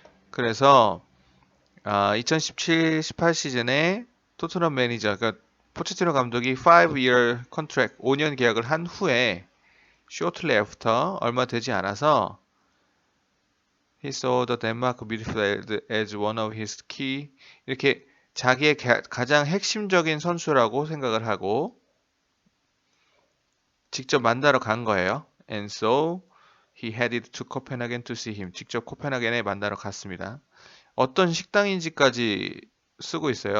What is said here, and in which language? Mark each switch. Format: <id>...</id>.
<ko>그래서 2017-18 시즌에 토트넘 매니저, 그러니까 포체티노 감독이</ko> <en>5-year contract,</en> <ko>5년 계약을 한 후에</ko> <en>shortly after,</en> <ko>얼마 되지 않아서</ko> <en>he saw the Denmark midfield as one of his key,</en> <ko>이렇게 자기의 가장 핵심적인 선수라고 생각을 하고 직접 만나러 간 거예요.</ko> <en>And so he headed to Copenhagen to see him.</en> <ko>직접 코펜하겐에 만나러 갔습니다. 어떤 식당인지까지 쓰고 있어요.</ko>